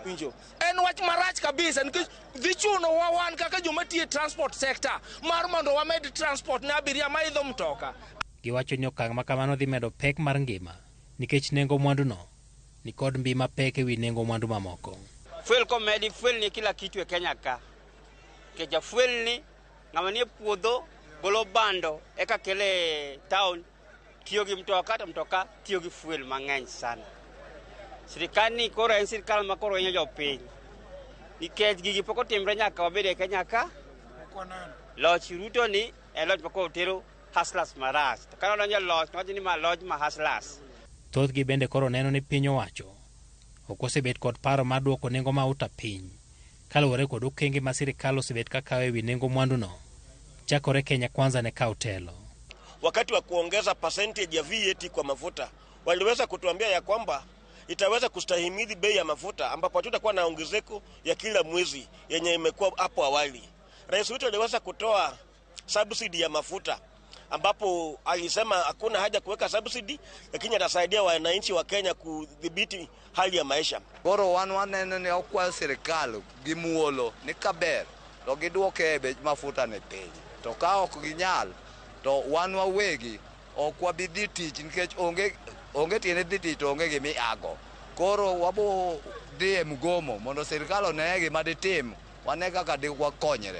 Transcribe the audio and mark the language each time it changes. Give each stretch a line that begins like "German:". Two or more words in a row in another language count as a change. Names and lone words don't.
Luo (Kenya and Tanzania): winjo en wach marach kabisa nikech dhi chuno wan kaka joma tiyo
English: transport sector
Luo (Kenya and Tanzania): mar mondo wamed transport ne abiria ma idho mtoka. Giwacho ni okang' ma kamano dhi medo pek mar ngima nikech nengo mwanduno ni kod mbi mapek ewi nengo mwandu mamoko. Fuel komedi, fuel ni
Swahili: kila kitu
Luo (Kenya and Tanzania): e Kenya ka. Keja fuel ni ng'ama nie puodho golo bando eka kele town tiyo gi mtoka to mtoka tiyo gi fuel mang'eny sana. Sirikal ni koro en sirikal ma koro hinyo jopiny. Nikech gigi pok otimre nyaka wabed e Kenya ka. Loch Ruto ni e loch pok otero hustlers marach. To kana donjo loch nowacho ni ma loch ma hustlers. Thothgi bende koro neno ni piny owacho ok osebet kod paro mar duoko nengo mauta piny kaluwore kod okenge ma sirikal osebet kakawo ewi nengo mwanduno chakore Kenya Kwanza ne kawo telo.
Swahili: Wakati wa kuongeza percentage ya VAT kwa mafuta waliweza kutuambia ya kwamba itaweza kustahimili bei ya mafuta ambapo hatutakuwa na ongezeko ya kila mwezi yenye imekuwa hapo awali. Rais wetu aliweza kutoa subsidy ya mafuta ambapo alisema hakuna haja kuweka subsidy lakini atasaidia wananchi wa Kenya kudhibiti hali ya maisha.
Luo (Kenya and Tanzania): Koro waneno ni okwa serikal gimuolo ni kaber to giduoke bech mafuta ne piny. To ka ok ginyal to wan wawegi ok wabidhi tich nikech onge tiene dhi tich to onge gimiago. Koro wabo dhi e mgomo mondo serikal one gima ditim wane kaka wakonyre.